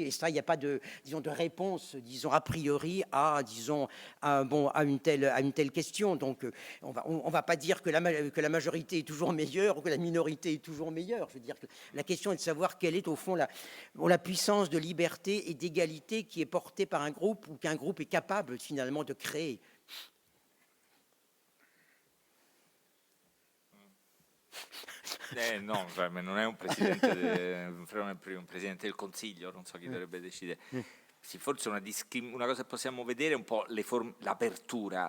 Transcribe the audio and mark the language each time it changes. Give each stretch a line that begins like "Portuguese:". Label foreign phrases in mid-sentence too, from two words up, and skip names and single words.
French: Et ça, il n'y a pas de réponse, disons, a priori à une telle question. Donc, on va pas dire que la majorité est toujours meilleure ou que la minorité est toujours meilleure. Je veux dire que la question est de savoir quelle est, au fond, la puissance de liberté et d'égalité qui est portée par un groupe ou qu'un groupe est capable, finalement, de créer.
Italian: No, non è un presidente, un presidente del Consiglio, non so chi dovrebbe decidere. Sì, forse una cosa che possiamo vedere è un po' l'apertura.